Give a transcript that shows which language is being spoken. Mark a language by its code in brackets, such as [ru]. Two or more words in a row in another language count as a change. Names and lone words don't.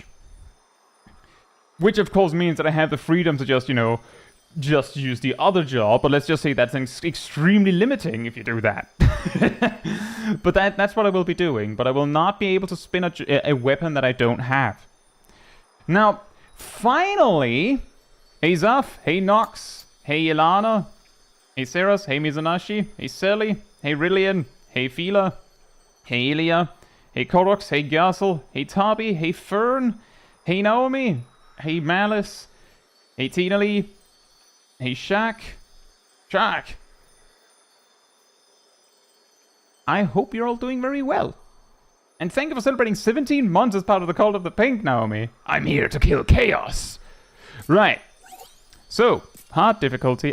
[en] Which of course means that I have the freedom to just, you know, just use the other job, but let's just say that's extremely limiting if you do that. But that's what I will be doing, but I will not be able to spin a weapon that I don't have. Now, finally, hey Zaf, hey Nox, hey Ilana, hey Seras, hey Mizanashi, hey Selly, hey Rillian, hey Fila, hey Ilya, hey Korox, hey Gassel, hey Tabi, hey Fern, hey Naomi, hey Malice, hey Tina Lee, hey Shaq. I hope you're all doing very well. And thank you for celebrating 17 months as part of the Cult of the Pink, Naomi. I'm here to kill chaos. Right. So, hard difficulty.